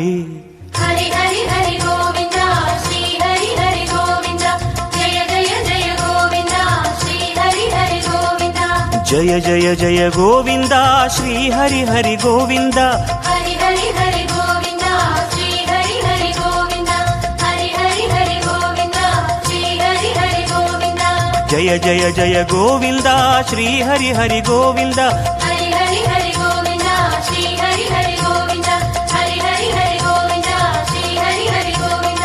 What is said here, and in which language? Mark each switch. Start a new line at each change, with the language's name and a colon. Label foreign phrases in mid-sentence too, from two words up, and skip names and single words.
Tamil: ஹரி ஹரி ஹரி கோவிந்தா ஸ்ரீ ஹரி ஹரி கோவிந்தா ஜெய ஜெய ஜெய கோவிந்தா ஸ்ரீ ஹரி ஹரி கோவிந்தா ஜய ஜய ஜய கோவிந்தா ஸ்ரீ ஹரி ஹரி கோவிந்தா ஹரி ஹரி ஹரி கோவிந்தா ஸ்ரீ ஹரி ஹரி கோவிந்தா ஹரி ஹரி
Telugu: జయ జయ జయ గోవింద శ్రీ హరి హరి గోవింద హరి హరి హరి గోవింద శ్రీ హరి హరి గోవింద హరి హరి హరి గోవింద శ్రీ హరి హరి గోవింద